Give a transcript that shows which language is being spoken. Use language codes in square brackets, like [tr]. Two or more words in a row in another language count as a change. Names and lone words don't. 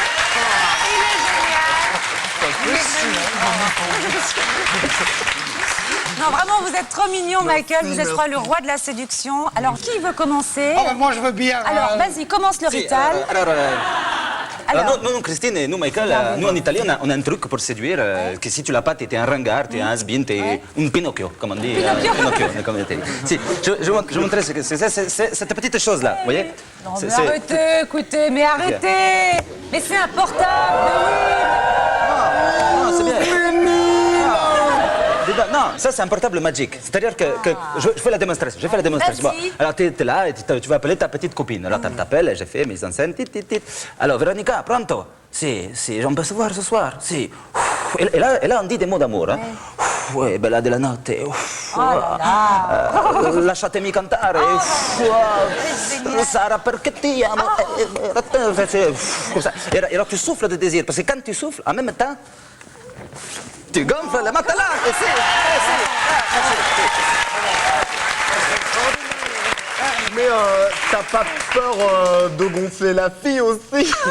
[fr] Non, vraiment, vous êtes trop mignon, Michael. Vous êtes le roi de la séduction. Alors, qui veut commencer? Oh, bah, moi, je veux bien. Alors, vas-y, commence le rital. Alors, non, Christine, nous, Michael, nous, en Italie, on a un truc pour séduire, que si tu l'as pas, t'es un ringard, t'es un [en] has-been, [fr] t'es un Pinocchio, comme on dit. Pinocchio, comme on dit. Si, je vous montrer cette petite chose-là, vous voyez? Non, mais arrêtez, écoutez, mais arrêtez. Mais c'est un portable, c'est bien. Non, ça c'est un portable magique. C'est-à-dire que je fais la démonstration. Bon, alors tu es là et tu vas appeler ta petite copine. Alors tu t'appelles, j'ai fait mes enceintes. Alors Véronica, [it] pronto? [fr] Si, on peut se voir ce soir. Si. Et là on dit des mots d'amour. Hein. Ouais, [it] bella della notte. [fr] Oh là là. [it] Lasciatemi cantare. Sarah, perché ti amo. [fr] Comme ça. Et alors tu souffles de désir, parce que quand tu souffles, en même temps, tu gonfles le matelas. Mais t'as pas peur de gonfler la fille aussi?